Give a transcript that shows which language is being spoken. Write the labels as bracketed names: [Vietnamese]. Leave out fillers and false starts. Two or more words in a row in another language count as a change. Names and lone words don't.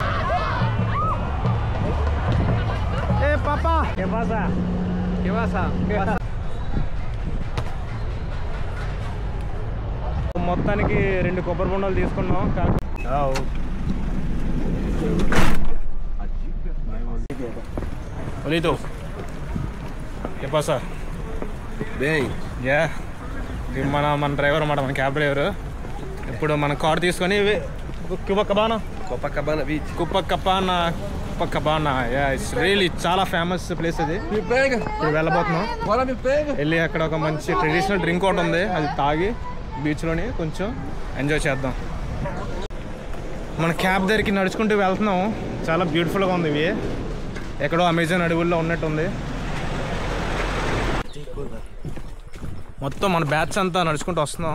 [Telugu] ఏ పాపా మొత్తానికి 2 కొబ్బరి బొండాలు తీసుకున్నాం. [Spanish] Olito, ¿qué pasa? [Portuguese] Bem. [English] Yeah. [Telugu] మన డ్రైవర్ అన్నమాట, మన [English] cab driver. [Telugu] ఇప్పుడు మన కార్ తీసుకొని Copacabana Beach. Copacabana. [English] Yeah, it's really [Telugu] చాలా [English] famous place [Telugu] అది. ఇప్పుడు వెళ్ళబోతున్నాం. వెళ్ళి అక్కడ ఒక మంచి [English] traditional drink [Telugu] ఒకటి ఉంది, అది తాగి బీచ్లోని కొంచెం ఎంజాయ్ చేద్దాం. మన క్యాబ్ దగ్గరికి నడుచుకుంటూ వెళ్తున్నాం. చాలా బ్యూటిఫుల్గా ఉంది. ఇవి ఎక్కడో అమెజాన్ అడవుల్లో ఉన్నట్టుంది. మొత్తం మన బ్యాచ్ అంతా నడుచుకుంటూ వస్తున్నాం.